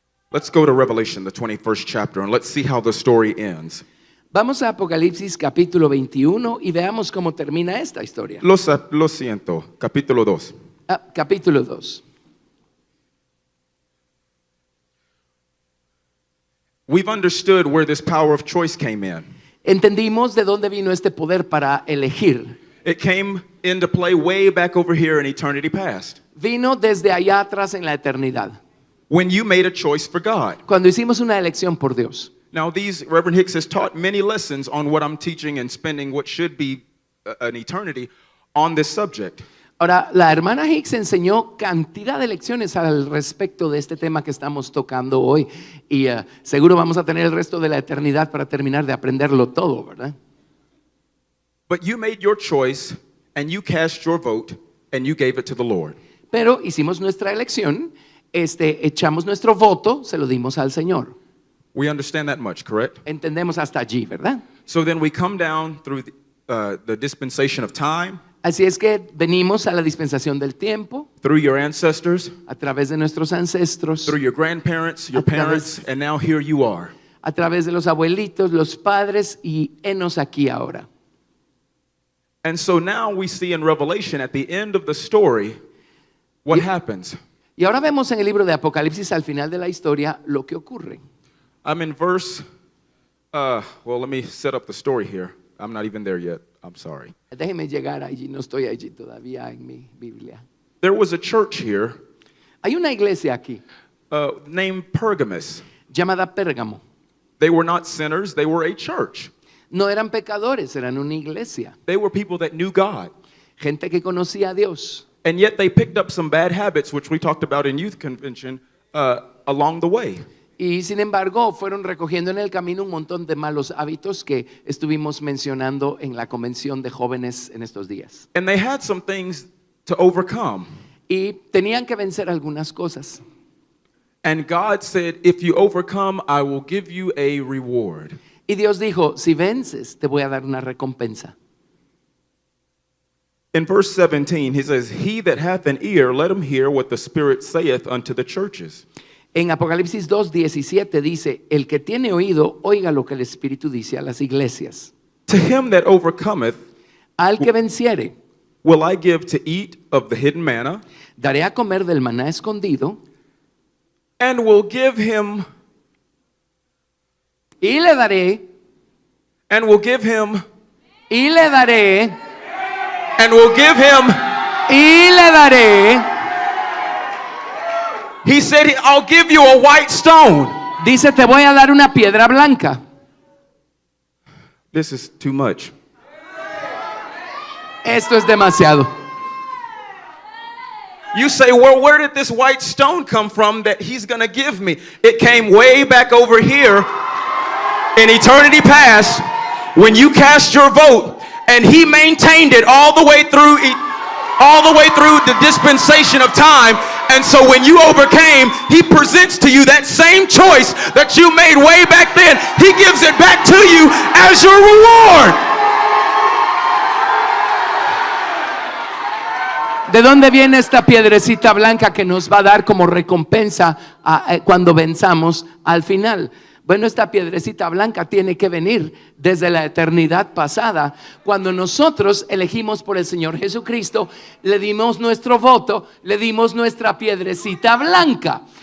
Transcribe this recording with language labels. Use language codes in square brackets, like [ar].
[en] Let's go to Revelation, the 21st chapter, and let's see how the story ends. [es] Vamos a Apocalipsis capítulo 21 y veamos cómo termina esta historia. Lo siento, capítulo 2. Capítulo 2. [en] We've understood where this power of choice came in. [es] Entendimos de dónde vino este poder para elegir. [en] It came into play way back over here in eternity past, [es] Vino desde allá atrás en la eternidad, [en] when you made a choice for God. [es] cuando hicimos una elección por Dios. [en] Now, Reverend Hicks has taught many lessons on what I'm teaching and spending what should be an eternity on this subject. [es] Ahora, la hermana Hicks enseñó cantidad de lecciones al respecto de este tema que estamos tocando hoy, y seguro vamos a tener el resto de la eternidad para terminar de aprenderlo todo, ¿verdad? [en] But you made your choice and you cast your vote and you gave it to the Lord. [es] Pero hicimos nuestra elección, echamos nuestro voto, se lo dimos al Señor. [en] We understand that much, correct? [es] Entendemos hasta allí, ¿verdad? [en] So then we come down through the dispensation of time, [es] Así es que venimos a la dispensación del tiempo, [en] through your ancestors, [es] a través de nuestros ancestros, [en] through your grandparents, your [es] A través- [en] parents, and now here you are. [es] a través de los abuelitos, los padres, y henos aquí ahora. [en] And so now we see in Revelation at the end of the story what happens. [es] Y ahora vemos en el libro de Apocalipsis al final de la historia lo que ocurre. [en] I'm in verse, well, let me set up the story here. I'm not even there yet. I'm sorry. [es] Déjeme llegar allí, no estoy allí todavía en mi Biblia. [en] there was a church here [es] Hay una iglesia aquí [en] named Pergamos. [es] llamada Pérgamo. [en] They were not sinners, they were a church. [es] No eran pecadores, eran una iglesia. [en] They were people that knew God. [es] Gente que conocía a Dios. [en] And yet they picked up some bad habits, which we talked about in youth convention, along the way. [es] Y sin embargo, fueron recogiendo en el camino un montón de malos hábitos que estuvimos mencionando en la convención de jóvenes en estos días. [en] And they had some things to overcome. [es] Y tenían que vencer algunas cosas. [en] And God said, if you overcome, I will give you a reward. [es] Y Dios dijo, si vences, te voy a dar una recompensa. [en] In verse 17, he says, he that hath an ear, let him hear what the Spirit saith unto the churches. [es] En Apocalipsis 2:17 dice, el que tiene oído, oiga lo que el Espíritu dice a las iglesias. [en] To him that overcometh, [es] Al que venciere, [en] will I give to eat of the hidden manna, [es] daré a comer del maná escondido, [en] and will give him, [es] y le daré, [en] and will give him, [es] y le daré, [en] and will give him. [es] y le daré. [en] He said, I'll give you a white stone. [es] Dice, te voy a dar una piedra blanca. [en] This is too much. [es] Esto es demasiado. [en] You say, well, where did this white stone come from that he's going to give me? It came way back over here in eternity past when you cast your vote, and he maintained it all the way through the dispensation of time. And so when you overcame, he presents to you that same choice that you made way back then. He gives it back to you as your reward. [es] ¿De dónde viene esta piedrecita blanca que nos va a dar como recompensa cuando venzamos al final? Bueno, esta piedrecita blanca tiene que venir desde la eternidad pasada, cuando nosotros elegimos por el Señor Jesucristo, le dimos nuestro voto, le dimos nuestra piedrecita blanca.